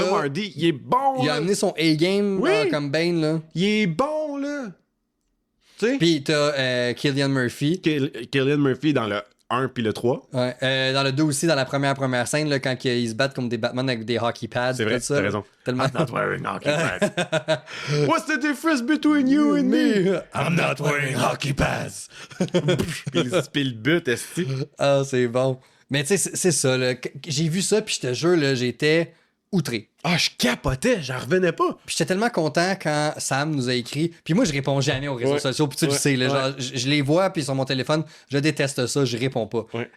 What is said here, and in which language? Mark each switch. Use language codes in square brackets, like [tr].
[fr] Tom Hardy, il est bon, Il a amené son A-game comme Bane, là. Il est bon, là. Tu sais? Puis t'as Cillian Murphy. Cillian Murphy dans le 1 puis le 3. Ouais. Dans le 2 aussi, dans la première scène, là, quand ils se battent comme des Batman avec des hockey pads. C'est vrai, t'as raison. Tellement... [en] I'm not wearing hockey pads. What's the difference between you and me? I'm not wearing hockey pads. [fr] Puis le but, est-ce que... Ah, c'est bon. Mais tu sais, c'est ça, là. J'ai vu ça, puis je te jure, là, j'étais outré. Ah, je capotais, j'en revenais pas. Puis j'étais tellement content quand Sam nous a écrit. Puis moi, je réponds jamais aux réseaux sociaux. Puis tu le sais, là, genre, je les vois, puis sur mon téléphone, je déteste ça, je réponds pas. Ouais.